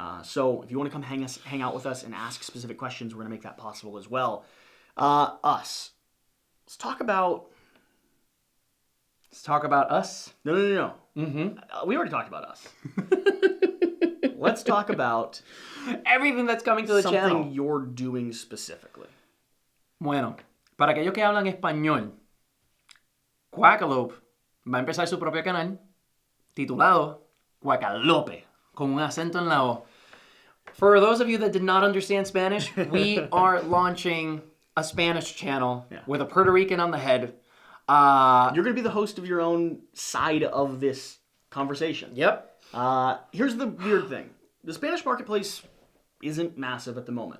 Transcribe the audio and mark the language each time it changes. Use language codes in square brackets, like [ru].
[en] So if you want to come hang out with us and ask specific questions, we're going to make that possible as well. Us. Let's talk about... Let's talk about us. No. We already talked about us. Let's talk about... everything that's coming to the channel. Something you're doing specifically. [es] Bueno, para aquellos que hablan español, Quackalope va a empezar su propio canal titulado Qüackalope, con un acento en la O. [en] For those of you that did not understand Spanish, we are launching a Spanish channel with a Puerto Rican on the head. You're going to be the host of your own side of this conversation. Yep. Here's the weird thing. The Spanish marketplace isn't massive at the moment.